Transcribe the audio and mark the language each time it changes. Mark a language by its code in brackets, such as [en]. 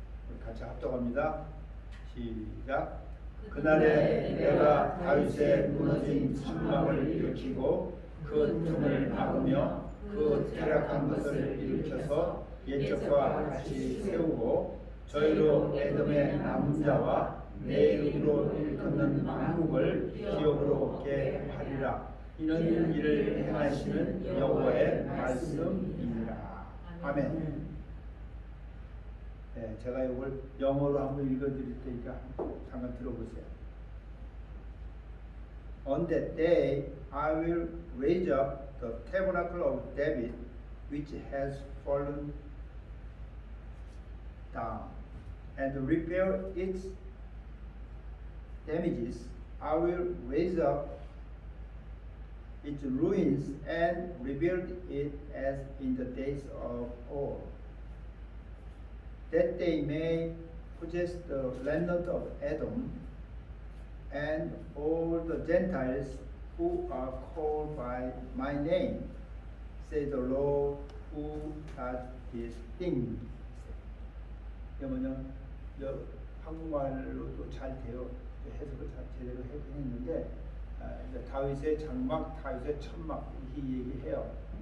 [ko] 우리 같이 합독합니다. 시작. 그날에 내가 다윗의 무너진 성막을 일으키고 그 틈을 막으며 그 타락한 것을 일으켜서 옛적과 같이 세우고 저희로 에돔의 남은 자와 내 이름으로 일컫는 만국을 기업으로 얻게 하리라. 이는 이를 행하시는 여호와의 말씀이니라. 아멘. 네, 제가 이걸 영어로 한번 읽어드릴 테니까 잠깐 들어보세요. [en] On that day I will raise up the tabernacle of David, which has fallen down, and repair its damages. I will raise up its ruins and rebuild it as in the days of old, that they may possess the remnant of Edom and all the Gentiles who are called by my name, says the Lord who does these things. [ko] 그러면 한국말로도 잘 돼요. 해석을 잘 제대로 했는데 이제 다윗의 장막, 다윗의 천막 이렇게 얘기해요.